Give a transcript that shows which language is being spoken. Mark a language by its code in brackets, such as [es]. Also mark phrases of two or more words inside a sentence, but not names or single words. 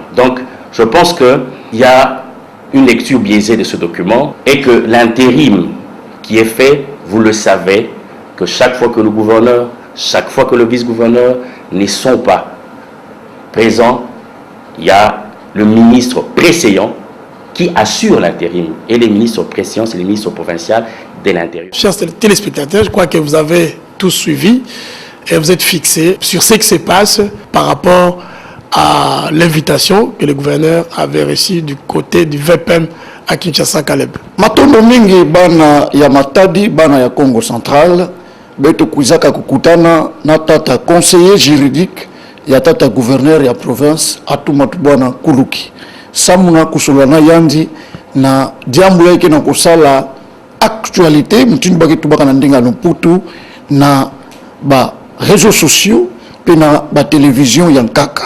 [fr] Donc, je pense qu'il y a une lecture biaisée de ce document et que l'intérim qui est fait, vous le savez, que chaque fois que le gouverneur, chaque fois que le vice-gouverneur ne sont pas présents, il y a le ministre précédent qui assure l'intérim. Et les ministres précédents, c'est les ministres provinciaux de l'Intérieur. Chers téléspectateurs, je crois que vous avez tous suivi et vous êtes fixés sur ce qui se passe par rapport à l'invitation que le gouverneur avait reçue du côté du VPM à Kinshasa Caleb. [ktu] Matondo mingi bana ya Matadi, bana ya Congo Central, beto kuzaka kukutana na tata [fr] conseiller juridique [ktu] ya tata gouverneur ya province Atumatu bwana Kuluki. Samuna kusolana yandi na diambu yake na kusala actualité mutini baki tubaka na ndinga Lumputu na ba [fr] réseaux sociaux [ktu] pe na ba télévision ya nkaka.